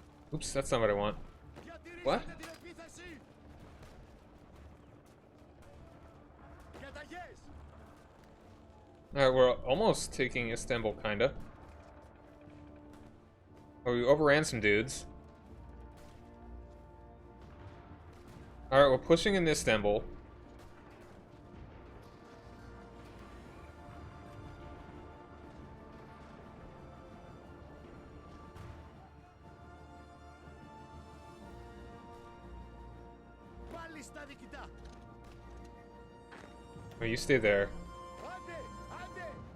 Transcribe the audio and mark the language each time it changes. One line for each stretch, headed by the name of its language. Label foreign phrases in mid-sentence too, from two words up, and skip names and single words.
English: Oops, that's not what I want. What?
Greek: Διατηρήσατε την επίθεση. Διαταγές.
English: Alright, we're almost taking Istanbul, kinda. Oh, we overran some dudes. Alright, we're pushing in Istanbul.
Greek: Πάλι στα διοικητά.
English: Oh, you stay there.
Greek: Άντε, άντε.